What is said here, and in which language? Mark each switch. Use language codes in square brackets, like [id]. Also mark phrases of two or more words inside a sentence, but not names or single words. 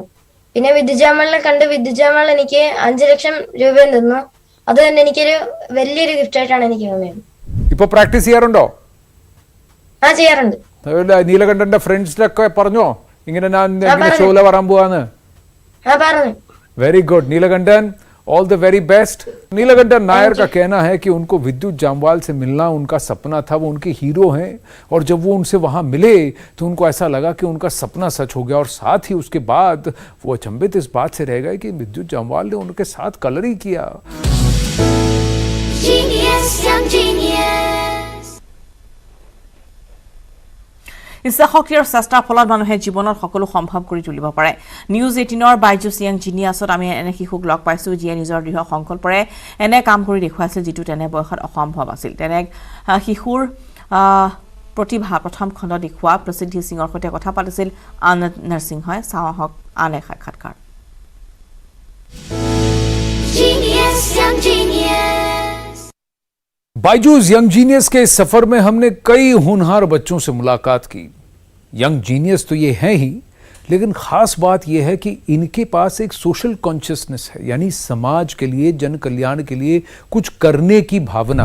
[ml] പിന്നെ വിദ്യുജമലിനെ കണ്ട് വിദ്യുജമൽ എനിക്ക് 5 ലക്ഷം രൂപയും തന്നു. അത് തന്നെ എനിക്കൊരു വലിയൊരു ഗിഫ്റ്റ് ആയിട്ടാണ് എനിക്ക് തോന്നിയത്. ഇപ്പൊ പ്രാക്ടീസ് ചെയ്യാറുണ്ടോ? ആ ചെയ്യാറുണ്ട്. നീലകണ്ഠന്റെ ഫ്രണ്ട്സിലൊക്കെ പറഞ്ഞോ ഇങ്ങനെ ഞാൻ ഷോയില് വരാൻ പോവാന്ന്? പറഞ്ഞു. [en] very good नीलकंठन, all the very best. [hi] नीलकंठन नायर का कहना है कि उनको विद्युत जामवाल से मिलना उनका सपना था। वो उनके हीरो हैं और जब वो उनसे वहां मिले तो उनको ऐसा लगा कि उनका सपना सच हो गया। और साथ ही उसके बाद वो अचंभित इस बात से रह गए कि विद्युत जामवाल ने उनके साथ कलर ही किया। [as] ইচ্ছা শক্তি আৰু চেষ্টাৰ ফলত মানুহে জীৱনত সকলো সম্ভৱ কৰি তুলিব পাৰে। নিউজ 18ৰ বাইজুছ য়াং জিনিয়াছত আমি এনে শিশুক লগ পাইছো যিয়ে নিজৰ দৃঢ় সংকল্পৰে এনে কাম কৰি দেখুৱাইছিল যিটো তেনে বয়সত অসম্ভৱ আছিল। তেনে শিশুৰ প্ৰতিভা প্ৰথম খণ্ড দেখুওৱা প্ৰসিদ্ধি সিঙৰ সৈতে কথা পাতিছিল আনন্দ নৰসিংহই। চাওঁ আহক আন এক সাক্ষাৎকাৰ। [hi] बायजूस यंग जीनियस के इस सफर में हमने कई होनहार बच्चों से मुलाकात की। यंग जीनियस तो ये हैं ही, लेकिन खास बात यह है कि इनके पास एक [en] social consciousness [hi] है, यानी समाज के लिए, जन कल्याण के लिए कुछ करने की भावना।